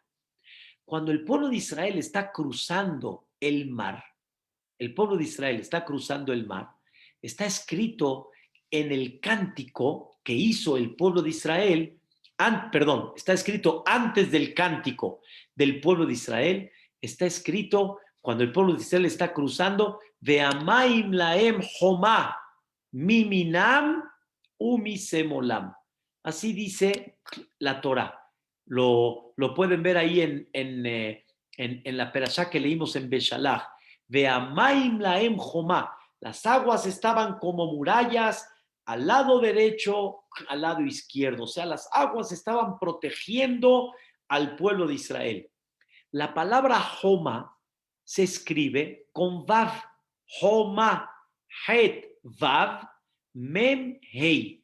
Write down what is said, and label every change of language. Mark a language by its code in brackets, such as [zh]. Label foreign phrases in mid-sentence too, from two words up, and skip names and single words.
[es] Cuando el pueblo de Israel está cruzando el mar, el pueblo de Israel está cruzando el mar, está escrito en el cántico que hizo el pueblo de Israel, está escrito antes del cántico del pueblo de Israel, está escrito cuando el pueblo de Israel está cruzando, [he] והמים להם חומה מימינם ומשמאלם. [es] Así dice la Torah. Lo pueden ver ahí en la perashá que leímos en Beshalach. [he] והמים להם חומה. [es] Las aguas estaban como murallas al lado derecho, al lado izquierdo. O sea, las aguas estaban protegiendo al pueblo de Israel. La palabra Homa se escribe con Vav. [he] חומה חית וו מם, Hei.